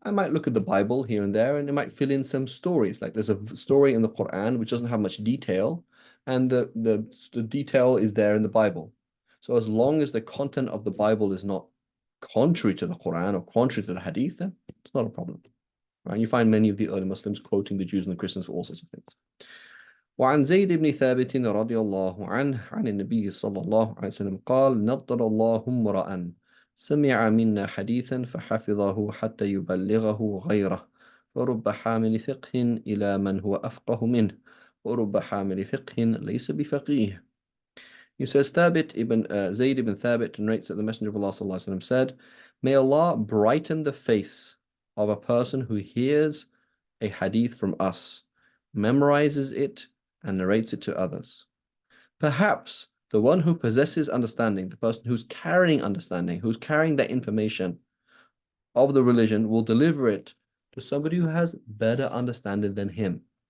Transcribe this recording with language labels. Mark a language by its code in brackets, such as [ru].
[en] I might look at the Bible here and there, and it might fill in some stories. Like there's a story in the Quran which doesn't have much detail, and the detail is there in the Bible. So as long as the content of the Bible is not contrary to the Quran or contrary to the Hadith, then it's not a problem. Right? You find many of the early Muslims quoting the Jews and the Christians for all sorts of things. [ar] وعن زيد بن ثابت رضي الله عنه عن النبي صلى الله عليه وسلم قال نضر الله امرأ سمع منا حديثا فحفظه حتى يبلغه غيره ورب حامل فقه إلى من هو أفقه منه ورب حامل فقه ليس بفقيه. [en] He says Zayd ibn Thabit narrates that the Messenger of Allah صلى الله عليه وسلم said, may Allah brighten the face of a person who hears a hadith from us, memorizes it, and narrates it to others. Perhaps the one who possesses understanding, the person who's carrying understanding, who's carrying that information of the religion, will deliver it to somebody who has better understanding than him.